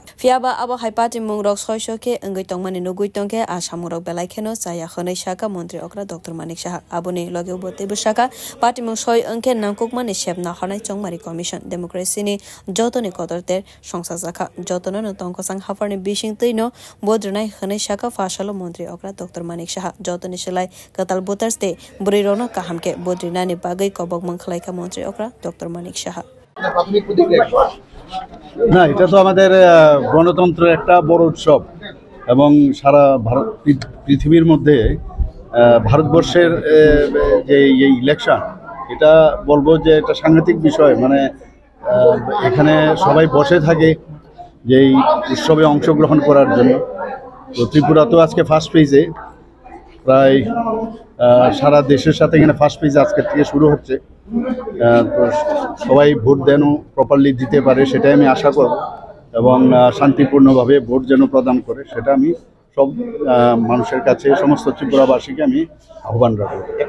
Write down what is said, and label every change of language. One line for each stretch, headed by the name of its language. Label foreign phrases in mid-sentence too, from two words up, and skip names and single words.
Kok Borok: फियाबा आबा हाय पार्टी मुंग रग सयसके अंगै तंगमानि नुगुइ तंगे आसामुरग बेलाइखेनो चाया खनै शाखा मन्त्री अक्रा डॉक्टर मानिक शाह आबुनि लगे बोतेबो शाखा पार्टी मुंग सय अंके नांकुकमानि सेबना हनाय चौंगमारी कमिशन डेमोक्रेसीनि जतनि कदरतेर संसार जाखा जतननो तंकसां हाफारनि बिसिं तैनो बोद्रनाय हनै शाखा फाशल मन्त्री अक्रा डॉक्टर मानिक शाह जतनि सेलाय कताल बोतारस्ते बुरिरनो काहामके बोद्रिनानि बागै कबक मंखलायका मन्त्री अक्रा डॉक्टर मानिक शाह
Bangla: না এটা তো আমাদের গণতন্ত্রের একটা বড় উৎসব এবং সারা ভারত পৃথিবীর মধ্যে ভারতবর্ষের যে এই ইলেকশন এটা বলবো যে এটা সাংঘাতিক বিষয় মানে এখানে সবাই বসে থাকে যে এই উৎসবে অংশগ্রহণ করার জন্য তো ত্রিপুরা তো আজকে
English: first page
Bangla: প্রায় সারা দেশের সাথে এখানে
English: first page
Bangla: আজকের থেকে শুরু হচ্ছে তো সবাই ভোট যেন প্রপারলি দিতে পারে সেটাই আমি আশা করব এবং শান্তিপূর্ণভাবে ভোট যেন প্রদান করে সেটা আমি সব মানুষের কাছে সমস্ত ত্রিপুরাবাসীকে আমি আহ্বান রাখব।